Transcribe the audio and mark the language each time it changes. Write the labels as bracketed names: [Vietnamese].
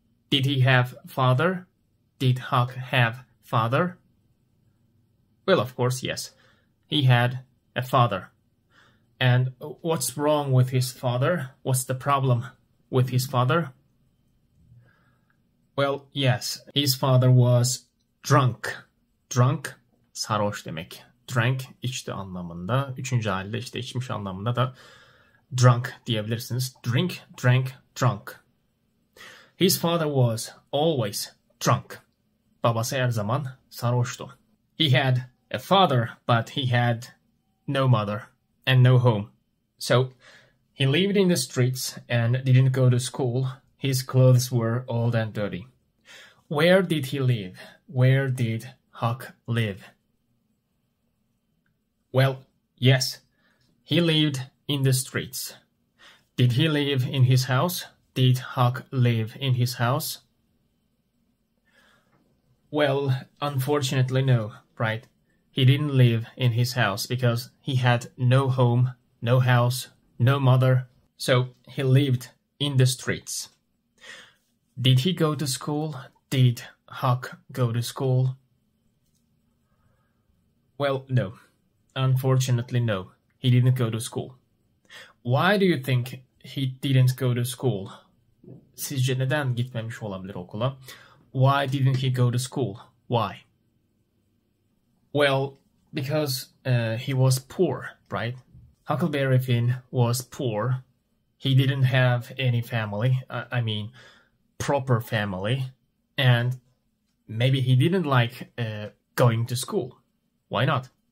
[English] Did he have father? Did Huck have father? Well, of course, yes. He had a father. And what's wrong with his father? What's the problem with his father? Well, yes, his father was drunk. [Turkish] Drunk, sarhoş demek. Drank, içti anlamında. Üçüncü halde işte içmiş anlamında da drunk diyebilirsiniz. [English] Drink, drank, drunk. His father was always drunk. [Turkish] Babası her zaman sarhoştu. [English] He had a father, but he had no mother and no home. So, he lived in the streets and didn't go to school. His clothes were old and dirty. Where did he live? Where did Huck live? Well, yes, he lived in the streets. Did he live in his house? Did Huck live in his house? Well, unfortunately no, right? He didn't live in his house because he had no home, no house, no mother, so he lived in the streets. Did he go to school? Did Huck go to school? Well, no. Unfortunately, no. He didn't go to school. Why do you think he didn't go to school? [Turkish] Sizce neden gitmemiş olabilir okula? [English] Why didn't he go to school? Why? Well, because he was poor, right? Huckleberry Finn was poor. He didn't have any family. I mean, proper family. And maybe he didn't like going to school. Why not?